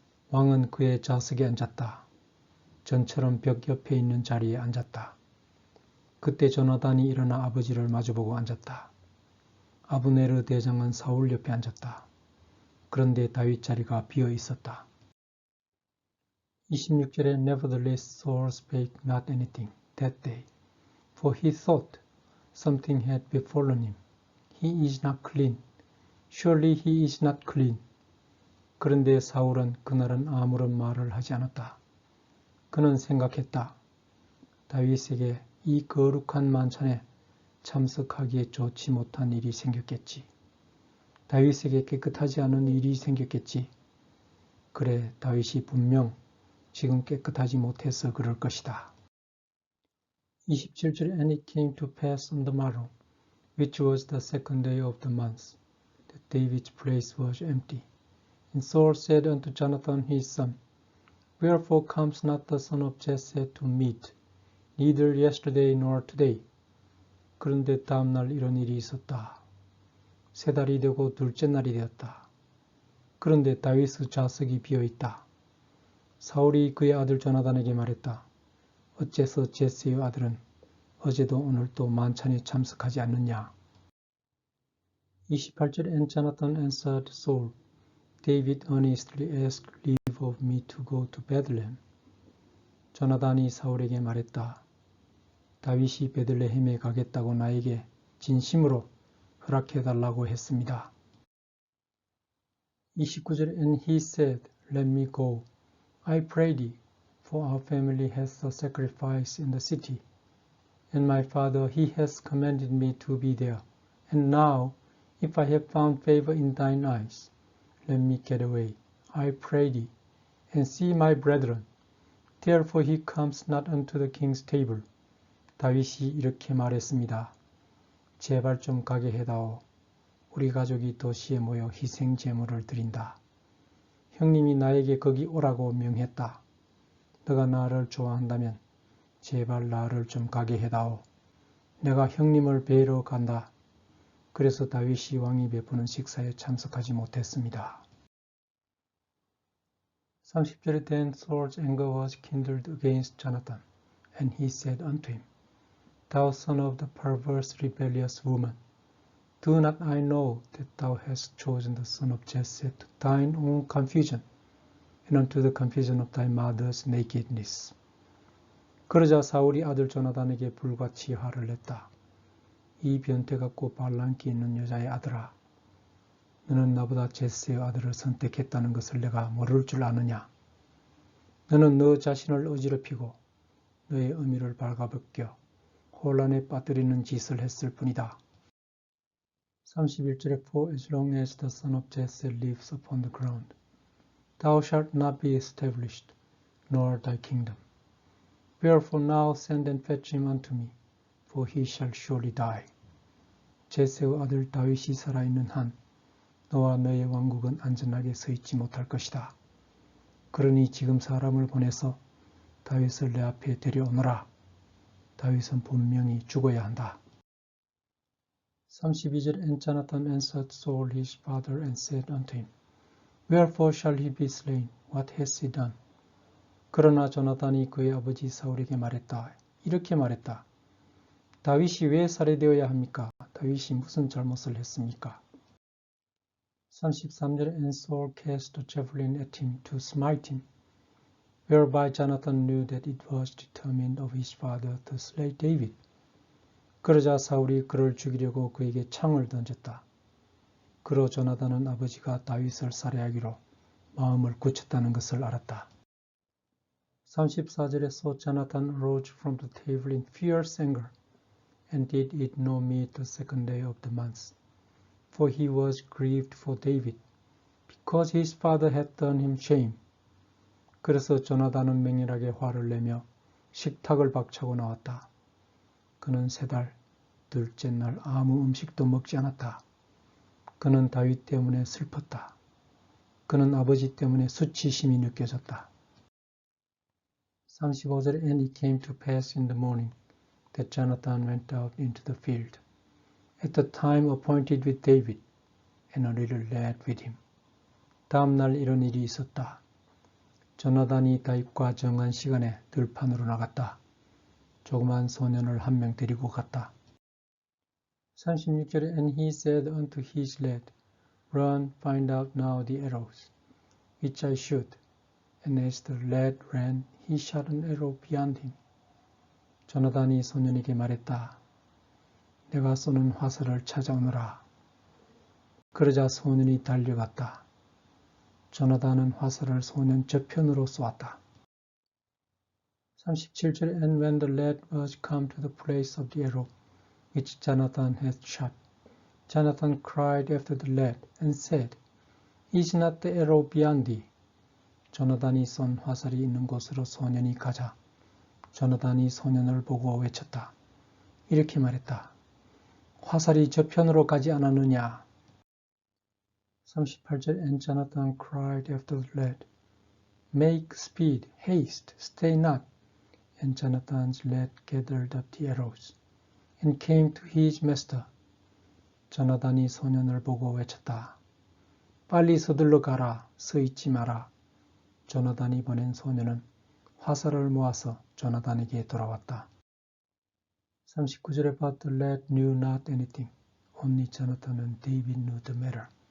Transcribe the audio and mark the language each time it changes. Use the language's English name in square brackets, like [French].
[Korean] 왕은 그의 좌석에 앉았다. 전처럼 벽 옆에 있는 자리에 앉았다. 그때 조나단이 일어나 아버지를 마주보고 앉았다. 아브네르 대장은 사울 옆에 앉았다. 그런데 다윗 자리가 비어 있었다. 26절에 [English] Nevertheless Saul spake not anything that day, for he thought something had befallen him. He is not clean. Surely he is not clean. [Korean] 그런데 사울은 그날은 아무런 말을 하지 않았다. 그는 생각했다. 다윗에게 이 거룩한 만찬에 참석하기에 좋지 못한 일이 생겼겠지. 다윗에게 깨끗하지 않은 일이 생겼겠지. 그래, 다윗이 분명 지금 깨끗하지 못해서 그럴 것이다. 27절에 [English] And it came to pass on the morrow, which was the second day of the month, that David's place was empty. And Saul said unto Jonathan his son, Wherefore comes not the son of Jesse to meat, neither yesterday nor today? [Korean] 그런데 다음 날 이런 일이 있었다. 세 달이 되고 둘째 날이 되었다. 그런데 다윗의 좌석이 비어있다. 사울이 그의 아들 조나단에게 말했다. 어째서 제스의 아들은 어제도 오늘도 만찬에 참석하지 않느냐? 28절 [English] And Jonathan answered Saul, David earnestly asked leave of me to go to Bethlehem. [Korean] 조나단이 사울에게 말했다. 다윗이 베들레헴에 가겠다고 나에게 진심으로 허락해달라고 했습니다. 29절 [English] And he said, Let me go, I pray thee, for our family hath a sacrifice in the city, and my father he has commanded me to be there. And now, if I have found favor in thine eyes, let me get away, I pray thee, and see my brethren. Therefore he comes not unto the king's table. [Korean] 다윗이 이렇게 말했습니다. 제발 좀 가게 해다오. 우리 가족이 도시에 모여 희생 제물을 드린다. 형님이 나에게 거기 오라고 명했다. 너가 나를 좋아한다면 제발 나를 좀 가게 해다오. 내가 형님을 뵈러 간다. 그래서 다윗이 왕이 베푸는 식사에 참석하지 못했습니다. 30절에 [English] Then Saul's anger was kindled against Jonathan, and he said unto him, Thou son of the perverse rebellious woman, do not I know that thou hast chosen the son of Jesse to thine own confusion, and unto the confusion of thy mother's nakedness. [Korean] 그러자 사울이 아들 조나단에게 불같이 화를 냈다. 이 변태 같고 반란기 있는 여자의 아들아, 너는 나보다 제스의 아들을 선택했다는 것을 내가 모를 줄 아느냐? 너는 너 자신을 어지럽히고 너의 의미를 발가벗겨 혼란에 빠뜨리는 짓을 했을 뿐이다. 31절에 [English] For as long as the son of Jesse lives upon the ground, thou shalt not be established, nor thy kingdom. Wherefore now send and fetch him unto me, for he shall surely die. [Korean] 제세의 아들 다윗이 살아있는 한 너와 너의 왕국은 안전하게 서 있지 못할 것이다. 그러니 지금 사람을 보내서 다윗을 내 앞에 데려오너라. 다윗은 분명히 죽어야 한다. 32절 [English] And Jonathan answered Saul his father and said unto him, Wherefore shall he be slain? What has he done? [Korean] 그러나 조나단이 그의 아버지 사울에게 말했다. 이렇게 말했다. 다윗이 왜 살해되어야 합니까? 다윗이 무슨 잘못을 했습니까? 33절 [English] And Saul cast a javelin at him to smite him, whereby Jonathan knew that it was determined of his father to slay David. [Korean] 그러자 사울이 그를 죽이려고 그에게 창을 던졌다. 그러 조나단은 아버지가 다윗을 살해하기로 마음을 굳혔다는 것을 알았다. 34절에 [English] So Jonathan arose from the table in fierce anger, and did eat no meat the second day of the month. For he was grieved for David, because his father had done him shame. [Korean] 그래서 조나단은 맹렬하게 화를 내며 식탁을 박차고 나왔다. 그는 세 달, 둘째 날 아무 음식도 먹지 않았다. 그는 다윗 때문에 슬펐다. 그는 아버지 때문에 수치심이 느껴졌다. 35절에 [English] And it came to pass in the morning that Jonathan went out into the field, at the time appointed with David, and a little lad with him. [Korean] 다음 날 이런 일이 있었다. 조나단이 다윗과 정한 시간에 들판으로 나갔다. 조그만 소년을 한 명 데리고 갔다. 36절에 [English] And he said unto his lad, Run, find out now the arrows, which I shoot. And as the lad ran, he shot an arrow beyond him. [Korean] 조나단이 소년에게 말했다. 내가 쏘는 화살을 찾아오너라. 그러자 소년이 달려갔다. 조나단은 화살을 소년 저편으로 쏘았다. 37절에 [English] And when the lad was come to the place of the arrow, which Jonathan had shot, Jonathan cried after the lad and said, Is not the arrow beyond thee? [Korean] 조나단이 쏜 화살이 있는 곳으로 소년이 가자 조나단이 소년을 보고 외쳤다. 이렇게 말했다. 화살이 저편으로 가지 않았느냐? 38절 [English] And Jonathan cried after the lad, Make speed, haste, stay not. And Jonathan's lad gathered up the arrows and came to his master. [Korean] 조나단이 소년을 보고 외쳤다. 빨리 서둘러 가라, 서 있지 마라. 조나단이 보낸 소년은 화살을 모아서 조나단에게 돌아왔다. 39절에 [English] But the lad knew not anything. Only Jonathan and David knew the matter.